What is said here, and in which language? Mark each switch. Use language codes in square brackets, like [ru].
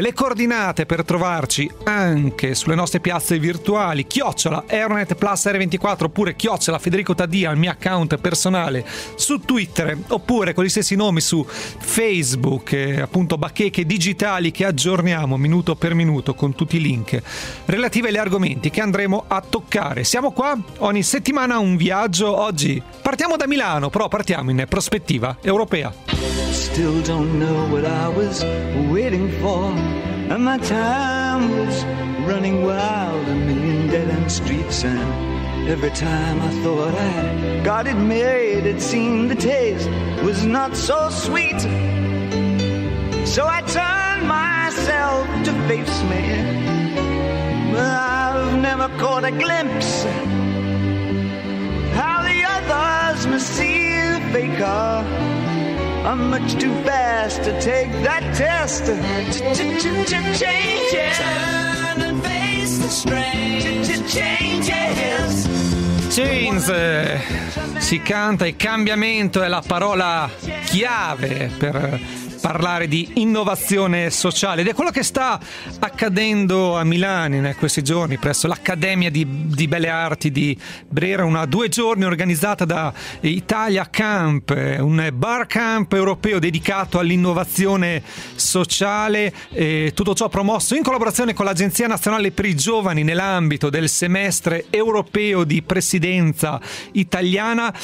[it] Le coordinate per trovarci anche sulle nostre piazze virtuali: chiocciola Euronet Plus R24, oppure chiocciola Federico Taddia, il mio account personale su Twitter, oppure con gli stessi nomi su Facebook, appunto bacheche digitali che aggiorniamo minuto per minuto con tutti i link relativi agli argomenti che andremo a toccare. Siamo qua ogni settimana, un viaggio. Oggi partiamo da Milano, però partiamo in prospettiva europea. [en] Still don't know what I was waiting for, and my time was running wild, a million dead end streets, and every time I thought I got it made, it seemed the taste was not so sweet. So I turned myself to face me, but I've never caught a glimpse how the others must see the faker. I'm much too fast to take that test. Changes. Turn and face the strain. Changes. [it] Chains, si canta, e cambiamento è la parola chiave per parlare di innovazione sociale, ed è quello che sta accadendo a Milano in questi giorni presso l'Accademia di Belle Arti di Brera, una 2 giorni organizzata da Italia Camp, un bar camp europeo dedicato all'innovazione sociale, e tutto ciò promosso in collaborazione con l'Agenzia Nazionale per i Giovani nell'ambito del semestre europeo di presidenza italiana.